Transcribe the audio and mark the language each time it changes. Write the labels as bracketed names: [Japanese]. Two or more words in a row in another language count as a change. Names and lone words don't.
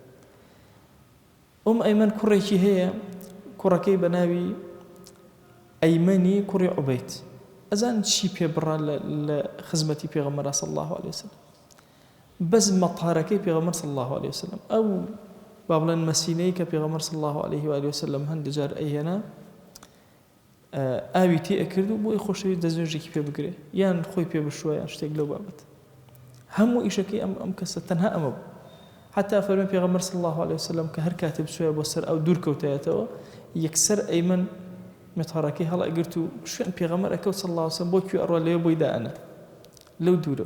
[Central Kurdish] ئەیمەن کوڕێکی هەیە کوڕەکەی بە ناوی ئەیمەنی کوڕی عوبەید. ئەزان چی پێ بڕا لە خزمەتی پێغەمبەر [Arabic] صلی الله عليه وسلم [Central Kurdish] بەس مەطارەکەی پێغەمبەر [Arabic] صلی الله عليه وسلم [Central Kurdish] ئەو با بڵێن مەسینەی کە پێغەمبەر [Arabic] صلی الله عليه وآله وسلم [Central Kurdish] هەندێک جار ئەیهێنا ئاوی تێ ئەکرد و بۆی خۆشەویست دەستێژێکی پێ بگرێ یان خۆی پێ بشوە یان شتێک لەو بابەت. هەموو ئیشەکەی ئەم کەسە تەنها ئەمە بوو. حتا فەرمێ پێغەمبەر [Arabic] صلی الله عليه وسلم [Central Kurdish] کە هەر کاتێ بچووە بۆ سەر ئەو دوور کەوتایەتەوە یەکسەر ئەیمەن مێتارەکەی هەڵئەگرت و شوێن پێغەمبەر ئەکەوت [Arabic] صلی الله عليه وسلم [Central Kurdish] بۆ کوێ ئەڕوا لێوە بۆی دائەنە لەو دوورە.